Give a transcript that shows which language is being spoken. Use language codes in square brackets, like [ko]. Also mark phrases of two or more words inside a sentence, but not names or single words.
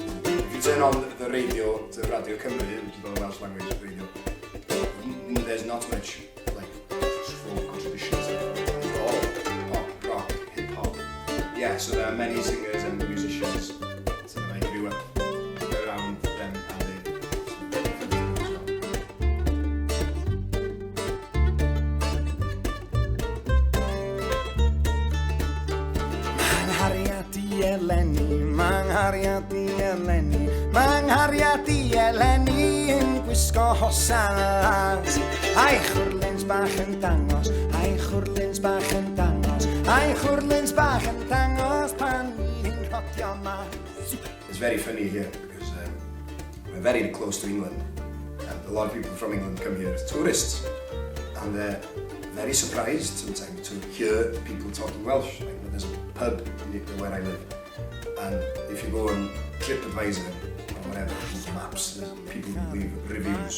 [en] If you turn on the radio to Radio Cymru, which is the Welsh language radio, there's not much like folk or traditional stuff. It's all pop, rock, hip hop. Yeah, so there are many singers and musicians. So I grew up around them and they. [cy] Manghariad i eleni yn gwisgo hosas. Ai chwrlins bach yn dangos, ai chwrlins bach yn dangos, ai chwrlins bach yn dangos pan ni'n rodio mas. [en] It's very funny here because we're very close to England and a lot of people from England come here as tourists and very surprised sometimes to hear people talking Welsh. Like when there's a pub near where I live, and if you go on TripAdvisor or whatever, Google Maps, there's people who leave reviews.